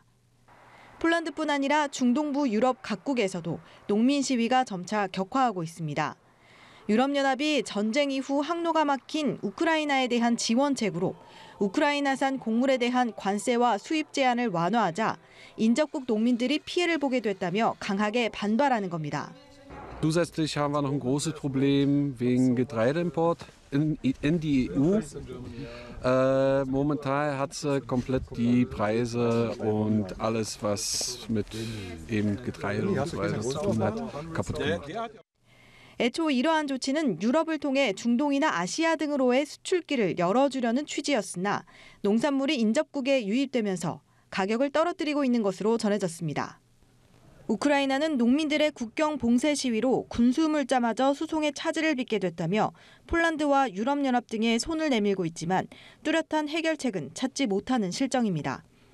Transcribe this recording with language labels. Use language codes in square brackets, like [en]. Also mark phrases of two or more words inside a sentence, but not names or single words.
[ko] 폴란드뿐 아니라 중동부 유럽 각국에서도 농민 시위가 점차 격화하고 있습니다. 유럽연합이 전쟁 이후 항로가 막힌 우크라이나에 대한 지원책으로 우크라이나산 곡물에 대한 관세와 수입 제한을 완화하자 인접국 농민들이 피해를 보게 됐다며 강하게 반발하는 겁니다. [de] Zusätzlich haben wir noch ein großes Problem wegen Getreideimport in die EU. Momentan hat sie komplett die Preise und alles, was mit eben Getreide und so weiter zu tun hat, kaputt gemacht. [ko] 애초 이러한 조치는 유럽을 통해 중동이나 아시아 등으로의 수출길을 열어주려는 취지였으나 농산물이 인접국에 유입되면서 가격을 떨어뜨리고 있는 것으로 전해졌습니다. 우크라이나는 농민들의 국경 봉쇄 시위로 군수물자마저 수송의 차질을 빚게 됐다며 폴란드와 유럽연합 등에 손을 내밀고 있지만 뚜렷한 해결책은 찾지 못하는 실정입니다.